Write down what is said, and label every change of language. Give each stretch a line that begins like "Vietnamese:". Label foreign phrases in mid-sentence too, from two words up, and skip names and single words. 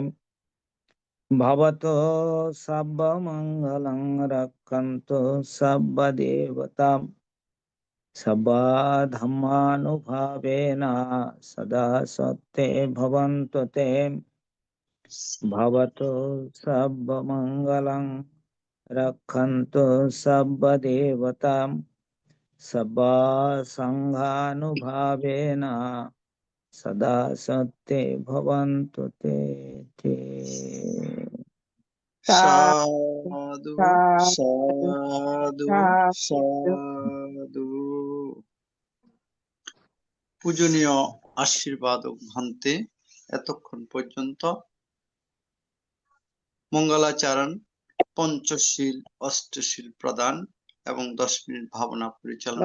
Pali: भवतु सर्वमङ्गलं रक्षन्तु सर्वदेवतां सर्वधर्मानुभावेन सदा सत्ते भवन्तु ते भवतु सर्वमङ्गलं रक्षन्तु सर्वदेवतां सर्वसङ्घानुभावेन सदा सत्ते भवन्तु ते ते। সাধু साधु সাধু साधु সাধু।
Bangla: পূজনীয় আশীর্বাদক ভান্তে, এতক্ষণ পর্যন্ত মঙ্গলাচরণ, পঞ্চশীল, অষ্টশীল প্রদান এবং 10 মিনিট ভাবনা পরিচালনা